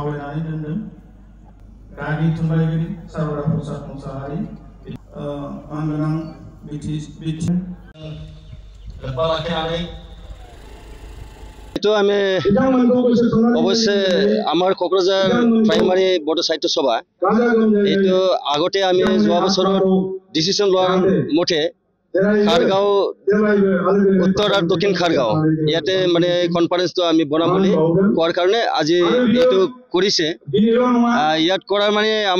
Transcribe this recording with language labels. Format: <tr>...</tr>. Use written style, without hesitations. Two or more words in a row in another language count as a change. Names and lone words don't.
<brx>खालामनानै दोनदों गागि थुनलाइगिरि सारबरा प्रसाद मुसाहारि मानगोनां बिटिसि लोब्बा लाखिनानै</brx> <as>तो আমি অবশ্যই আমার কোকরাঝার প্রাইমারি বড় সাহিত্য সভা এইটো আগতে আমি যোৱা বছৰত ডিসিশন লোৱাৰ মতে খাৰগাঁও উত্তৰ আৰু দক্ষিণ খাৰগাঁও ইয়াতে মানে কনফাৰেন্সটো আমি বনাম বুলি কোৱাৰ কাৰণে আজি এইটো কৰিছে ইয়াত কৰাৰ মানে</as>